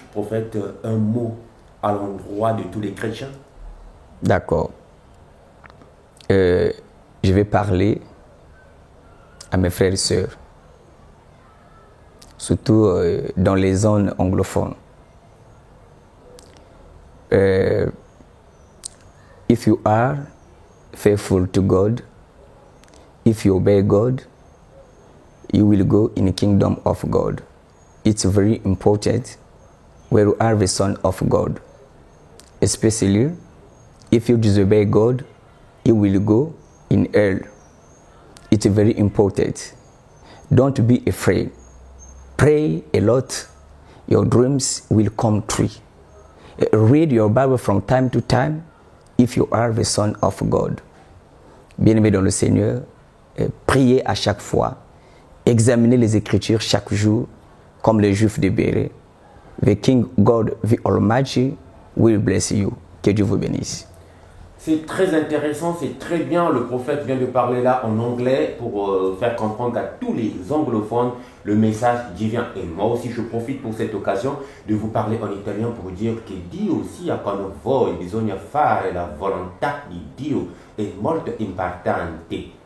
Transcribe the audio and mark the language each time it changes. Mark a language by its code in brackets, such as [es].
[fr] Prophète, un mot à l'endroit de tous les chrétiens. D'accord. Je vais parler à mes frères et sœurs, surtout dans les zones anglophones. [en] If you are faithful to God, if you obey God, you will go in the kingdom of God. It's very important where you are the son of God. Especially if you disobey God, you will go in hell. It's very important. Don't be afraid. Pray a lot. Your dreams will come true. Read your Bible from time to time if you are the son of God. [fr] Bien-aimés dans le Seigneur, priez à chaque fois. Examinez les Écritures chaque jour, comme les Juifs de Béret. The King God, the Almighty, will bless you. Que Dieu vous bénisse. C'est très intéressant, c'est très bien. Le prophète vient de parler là en anglais pour faire comprendre à tous les anglophones le message divin. Et moi aussi, je profite pour cette occasion de vous parler en italien pour dire que [it] Dio sia con voi, bisogna fare la volontà di Dio, è molto importante.